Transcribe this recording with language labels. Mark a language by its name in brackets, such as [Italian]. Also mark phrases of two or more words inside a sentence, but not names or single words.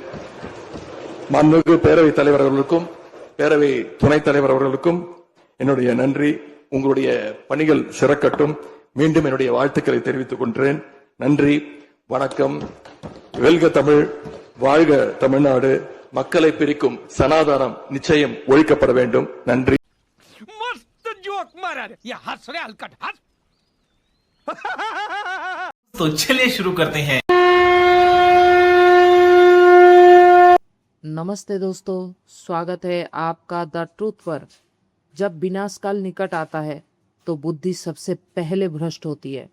[Tamil] மாண்புமிகு பேரவைத் தலைவர் அவர்களுக்கும் பேரவை துணைத் தலைவர் அவர்களுக்கும் என்னுடைய நன்றி. உங்களுடைய பணிகள் சிறக்கட்டும். மீண்டும் என்னுடைய வாழ்த்துக்களை தெரிவித்துக் கொள்கிறேன். நன்றி, வணக்கம். வெல்க தமிழ், வாழ்க தமிழ்நாடு. மக்களை பிரிக்கும் சனாதானம் நிச்சயம் ஒழிக்கப்பட வேண்டும். நன்றி. [Hindi] मस्त जोक मारा रे ये हंस रे हलकट हंस तो चलिए शुरू करते हैं। नमस्ते दोस्तों, स्वागत है आपका द ट्रूथ पर। जब विनाशकाल निकट आता है तो बुद्धि सबसे पहले भ्रष्ट होती है।